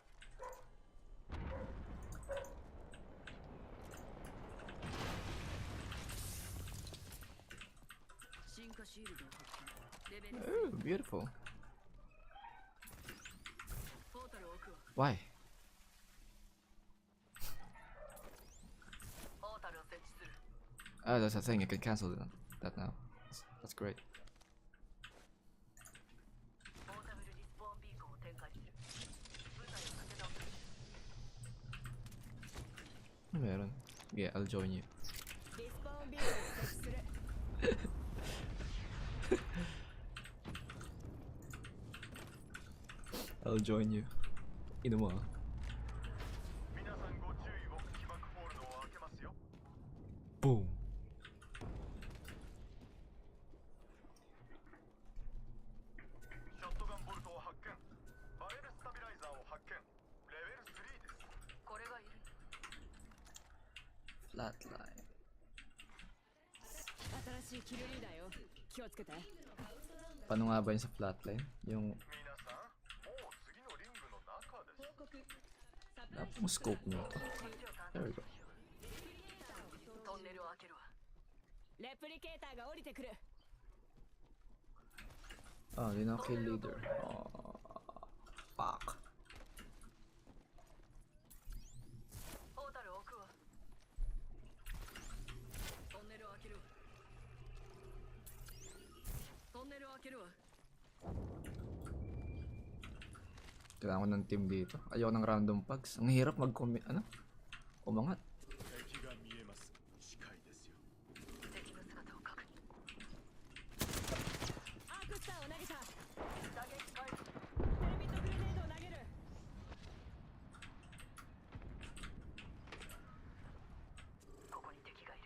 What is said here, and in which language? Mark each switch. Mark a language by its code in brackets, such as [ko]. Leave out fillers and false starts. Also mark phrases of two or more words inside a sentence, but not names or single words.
[ja] 進化シールドを発見。レベル [en] Oh, beautiful. [ja] ポータルを置くわ。 [en] Why? [ja] ポータルを設置する。 [en] Oh, that's a thing. You can cancel that now. That's great. [ja] ポータブルリスポーンビーコンを展開する。部隊を立て直す。 [tl] Meron. [en] Yeah, I'll join you. [ja] リスポーンビーコンを設置する。 [en] I'll join you. In a while. [ja] 皆さんご注意を。起爆ホールドを開けますよ。 Boom. ショットガンボルトを発見。バレルスタビライザーを発見。レベル3です。これがいる。 [en] Flatline. [ja] 新しいキルリーダーよ。気をつけて。 [tl] Paano nga ba yun sa flatline? Yung [ja] 皆さん、もう次のリングの中です。 [tl] napong scope nyo to. [en] There we go. [ja] トンネルを開けるわ。レプリケーターが降りてくる。 [tl] Oh, di na [en] kill leader. Oh, fuck. [ja] ポータルを置くわ。トンネルを開けるわ。トンネルを開けるわ。 [tl] Kailangan ko ng team dito. Ayoko ng [en] random pugs. [tl] Ang hirap mag-commit. Ano? Umangat. [ja] 敵が見えます。近いですよ。敵の姿を確認。アークスターを投げた。打撃開始。テレビットグレネードを投げる。ここに敵がいる。